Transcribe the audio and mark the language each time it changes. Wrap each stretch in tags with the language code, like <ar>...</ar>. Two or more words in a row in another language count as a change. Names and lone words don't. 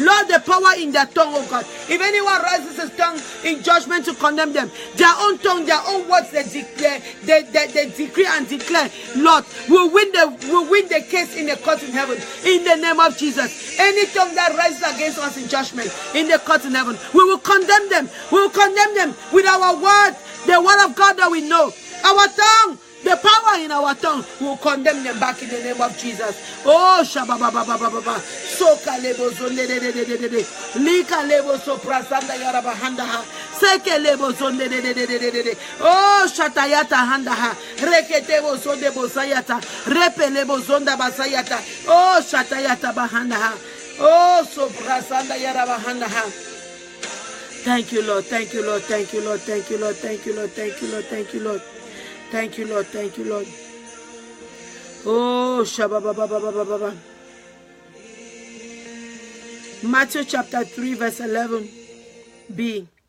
<en>Lord, the power in their tongue, oh God. If anyone raises his tongue in judgment to condemn them, their own tongue, their own words, they declare, they decree and declare, Lord, we'll win the case in the court in heaven in the name of Jesus. Any tongue that rises against us in judgment in the court in heaven, we will condemn them. We will condemn them with our word, the word of God that we know. Our tongue, the power in our tongue, will condemn them back in the name of Jesus. Oh, shababababababa. Soka lebo zonde de de de de de de. Lika lebo soprasanda yarabahanda ha. Seke lebo zonde de de de de de de. Oh, shatayata handa ha. Reketebo zonde bosayata. Repe lebo zonda basayata. Oh, shatayata bahanda ha. Oh, soprasanda yarabahanda ha. Thank you, Lord. Thank you, Lord. Thank you, Lord. Thank you, Lord. Thank you, Lord. Thank you, Lord. Thank you, Lord. Thank you, Lord. Thank you, Lord. Oh, shababababababa. Matthew chapter 3, verse 11b.</en>